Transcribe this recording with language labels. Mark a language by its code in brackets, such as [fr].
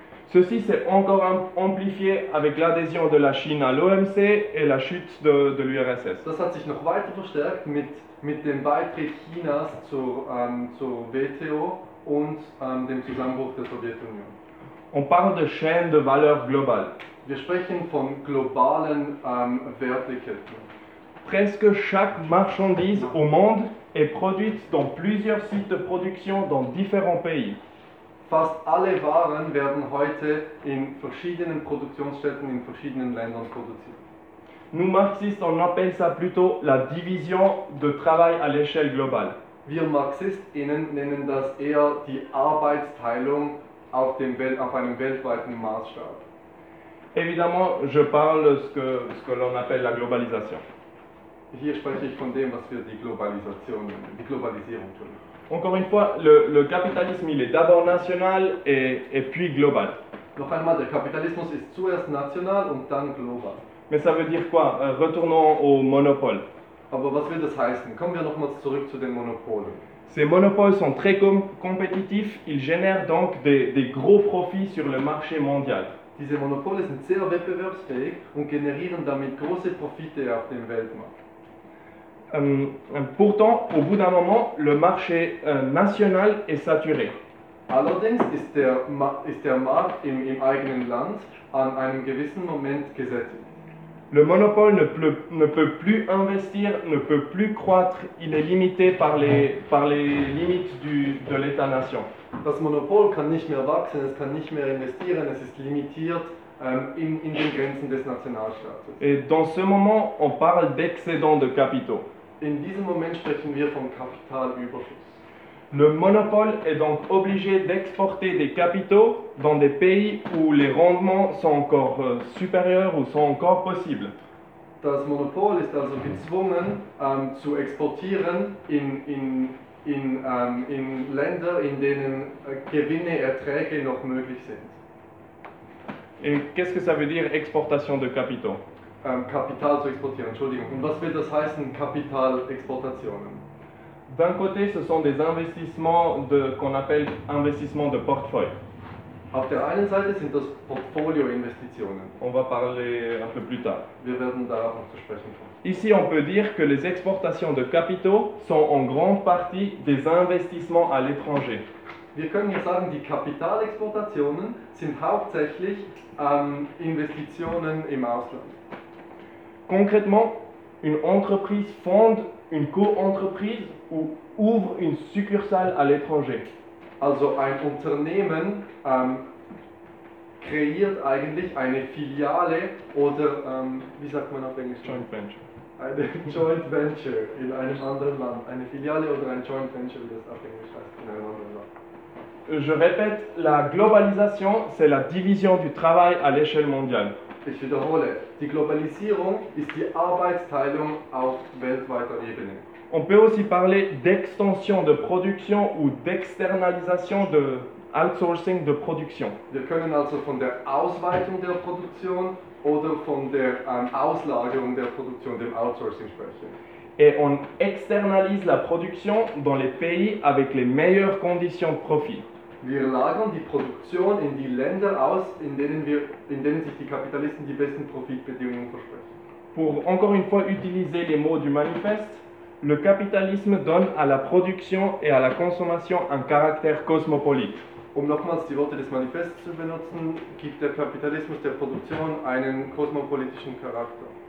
[fr] Ceci s'est encore amplifié avec l'adhésion de la Chine à l'OMC et la chute de l'URSS. [de] Das hat sich noch weiter verstärkt mit dem Beitritt Chinas zur WTO und dem Zusammenbruch der Sowjetunion. [fr] On parle de chaîne de valeur globale. [de] Wir sprechen von globalen Wertekette. [fr] Presque chaque marchandise au monde est produite dans plusieurs sites de production dans différents pays. [de] Fast alle Waren werden heute in verschiedenen Produktionsstätten in verschiedenen Ländern produziert. [fr] Nous marxistes, on appelle ça plutôt la division de travail à l'échelle globale. [de] Wir MarxistInnen nennen das eher die Arbeitsteilung auf einem weltweiten Maßstab. [fr] Évidemment, je parle ce que l'on appelle la globalisation. [de] Hier spreche ich von dem, was wir die Globalisation, die Globalisierung tun. [fr] Encore une fois, le capitalisme, il est d'abord national et puis global. [de] Noch einmal, der Kapitalismus ist zuerst national und dann global. [fr] Mais ça veut dire quoi? Retournons au monopole. [de] Aber was will das heißen? Kommen wir nochmals zurück zu den Monopolen. [fr] Ces monopoles sont très compétitifs, ils génèrent donc des gros profits sur le marché mondial. [de] Diese Monopole sind sehr wettbewerbsfähig und generieren damit große Profite auf dem Weltmarkt. [fr] Pourtant, au bout d'un moment, le marché national est saturé. [de] Allerdings ist der Markt im eigenen Land an einem gewissen Moment gesättigt. [fr] Le monopole ne peut plus investir, ne peut plus croître, il est limité par les limites de l'État-nation. [de] Das Monopol kann nicht mehr wachsen, es kann nicht mehr investieren, es ist limitiert in den Grenzen des Nationalstaates. [fr] Et dans ce moment, on parle d'excédent de capitaux. [de] In diesem Moment sprechen wir vom Kapitalüberschuss. [fr] Le monopole est donc obligé d'exporter des capitaux dans des pays où les rendements sont encore supérieurs ou sont encore possibles. [de] Das Monopol ist also gezwungen zu exportieren in Länder, in denen Gewinne, Erträge noch möglich sind. [fr] Et qu'est-ce que ça veut dire exportation de capitaux? [de] Kapital zu exportieren, Entschuldigung. Und was wird das heißen, Kapitalexportationen? [fr] D'un côté, ce sont des investissements qu'on appelle investissements de portefeuille. [de] Auf der einen Seite sind das Portfolio-Investitionen. [fr] On va parler un peu plus tard. [de] Wir werden darauf noch zu sprechen kommen. [fr] Ici, on peut dire que les exportations de capitaux sont en grande partie des investissements à l'étranger. [de] Wir können hier sagen, die Kapitalexportationen sind hauptsächlich Investitionen im Ausland. [fr] Concrètement, une entreprise fonde une co-entreprise ou ouvre une succursale à l'étranger. [de] Also ein Unternehmen kreiert eigentlich eine Filiale oder wie sagt man auf Englisch? [en] Joint Venture. [de] Eine Joint Venture in einem anderen Land. Eine Filiale oder ein Joint Venture, wie das auf Englisch heißt, in einem anderen Land. [fr] Je répète, la globalisation, c'est la division du travail à l'échelle mondiale. [de] Ich wiederhole, die Globalisierung ist die Arbeitsteilung auf weltweiter Ebene. [fr] On peut aussi parler d'extension de production ou d'externalisation de outsourcing de production. [de] Wir können also von der Ausweitung der Produktion oder von der Auslagerung der Produktion, dem Outsourcing sprechen. [fr] Et on externalise la production dans les pays avec les meilleures conditions de profit. [de] Wir lagern die Produktion in die Länder aus, in denen sich die Kapitalisten die besten Profitbedingungen versprechen. [fr] Pour encore une fois utiliser les mots du manifeste, le capitalisme donne à la production et à la consommation un caractère cosmopolite. [de] Um nochmals die Worte des Manifests zu benutzen, gibt der Kapitalismus der Produktion einen kosmopolitischen Charakter.